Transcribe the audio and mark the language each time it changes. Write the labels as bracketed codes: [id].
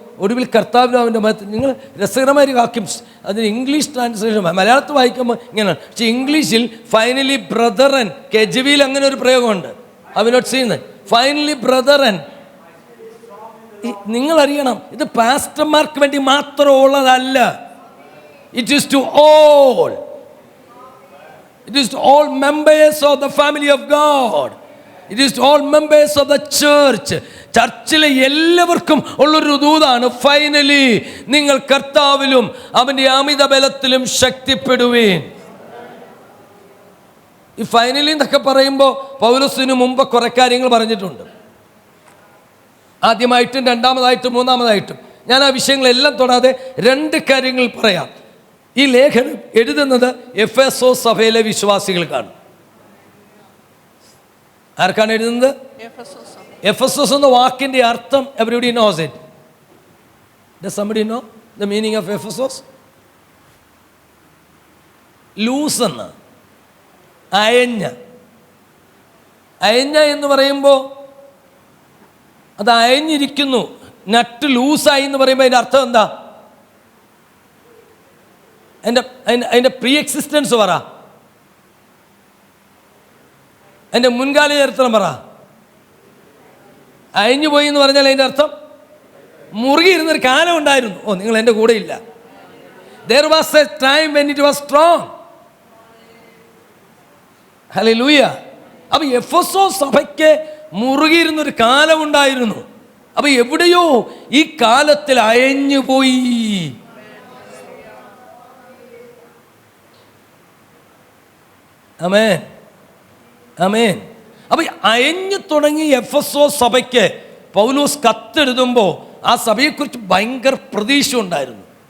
[ml] ഒടുവിൽ കർത്താവിനും അവൻ്റെ മതത്തിൽ. നിങ്ങൾ രസകരമായ ഒരു വാക്യം, അതിന് ഇംഗ്ലീഷ് ട്രാൻസ്ലേഷൻ മലയാളത്തിൽ വായിക്കുമ്പോൾ ഇങ്ങനെയാണ്, പക്ഷേ ഇംഗ്ലീഷിൽ [en] finally brethren, [ml] കെജവിയിൽ അങ്ങനെ ഒരു പ്രയോഗമുണ്ട്. അവനോട് ചെയ്യുന്നത് [en] Finally brethren. [ml] നിങ്ങൾ അറിയണം, ഇത് പാസ്റ്റർമാർക്ക് വേണ്ടി മാത്രം ഉള്ളതല്ല. [en] It is to all. It is to all members of the family of God. It is to all members of the church. [ml] ചർച്ചിലെ എല്ലാവർക്കും ഉള്ളൊരു ദൂതാണ്, ഫൈനലി നിങ്ങൾ കർത്താവിലും അവൻ്റെ അമിത ബലത്തിലും ശക്തിപ്പെടുവീൻ. ഈ ഫൈനലി എന്നൊക്കെ പറയുമ്പോൾ പൗലോസിന് മുമ്പ് കുറെ കാര്യങ്ങൾ പറഞ്ഞിട്ടുണ്ട്, ആദ്യമായിട്ടും രണ്ടാമതായിട്ടും മൂന്നാമതായിട്ടും. ഞാൻ ആ വിഷയങ്ങളെല്ലാം തൊടാതെ 2 കാര്യങ്ങൾ പറയാം. ഈ ലേഖനം എഴുതുന്നത് എഫെസോസ് സഭയിലെ വിശ്വാസികൾക്കാണ്. ആർക്കാണ് എഴുതുന്നത്? എഫെസോസ് എന്ന വാക്കിന്റെ അർത്ഥം [en] Everybody knows it. Does somebody know the meaning of Ephesus? [ml] Loose എന്ന്, അയഞ്ഞ. അയഞ്ഞ എന്ന് പറയുമ്പോൾ അത് അയഞ്ഞിരിക്കുന്നു. നട്ട് ലൂസായി എന്ന് പറയുമ്പോൾ അതിൻ്റെ അർത്ഥം എന്താ? അതിൻ്റെ പ്രീ എക്സിസ്റ്റൻസ് പറ, അതിൻ്റെ മുൻകാല ചരിത്രം പറ. അയഞ്ഞു പോയി എന്ന് പറഞ്ഞാൽ അതിൻ്റെ അർത്ഥം മുറുകിയിരുന്നൊരു കാലം ഉണ്ടായിരുന്നു. ഓ, നിങ്ങൾ എൻ്റെ കൂടെ ഇല്ല. [en] There was a time when it was strong. Hallelujah. [ml] അപ്പോൾ എഫെസോസ് സഭയ്ക്ക് മുറുകിയിരുന്നൊരു കാലം ഉണ്ടായിരുന്നു. അപ്പോൾ എവിടെയോ ഈ കാലത്തിൽ അയഞ്ഞു പോയി. ആമേൻ, ആമേൻ. അപ്പോൾ അയഞ്ഞു തുടങ്ങി എഫെസോസ് സഭയ്ക്ക് പൗലോസ് കത്തെഴുതുമ്പോൾ ആ സഭയെക്കുറിച്ച് ഭയങ്കര പ്രതീക്ഷ ഉണ്ടായിരുന്നു.